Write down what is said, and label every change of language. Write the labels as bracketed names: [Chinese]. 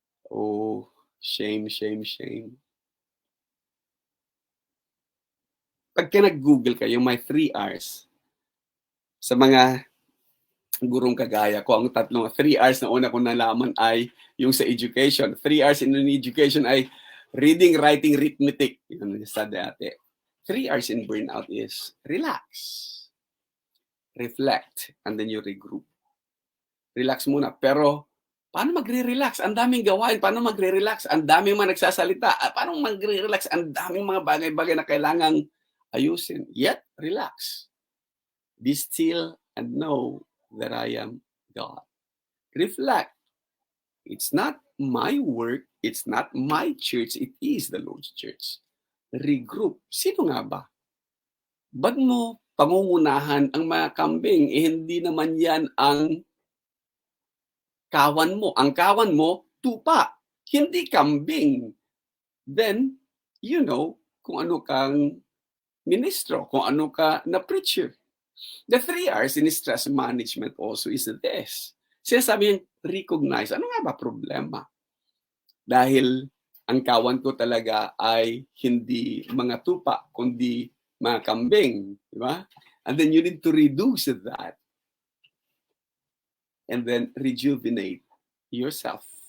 [English] Oh, shame. [Filipino] Pagka nag-Google kayo, may 3 R's. Sa mga gurong kagaya ko, ang 3 R's na una kong nalaman ay yung sa education. [English] 3 R's in education ay reading, writing, arithmetic. [Filipino] Yun ang study dati. [English] 3 R's in burnout is relax, reflect, and then you regroup. [Filipino] Relax muna, pero Paano magre-relax? Ang daming gawain. Paano magre-relax? Ang daming mga nagsasalita. Paano magre-relax? Ang daming mga bagay-bagay na kailangang ayusin. [English] Yet, relax. Be still and know that I am God. Reflect. It's not my work. It's not my church. It is the Lord's church. Regroup. [Filipino] Sino nga ba? Ba't mo pangungunahan ang mga kambing? Hindi naman yan ang kawan mo. Ang kawan mo, tupa. Hindi kambing. [English] Then, you know [Filipino] kung ano kang ministro, kung ano ka na preacher. [English] The 3 R's in stress management also is this. [Filipino] Sinasabi yung recognize. Ano nga ba problema? Dahil ang kawan ko talaga ay hindi mga tupa, kundi mga kambing. Di ba? [English] And then you need to reduce that. And then rejuvenate yourself.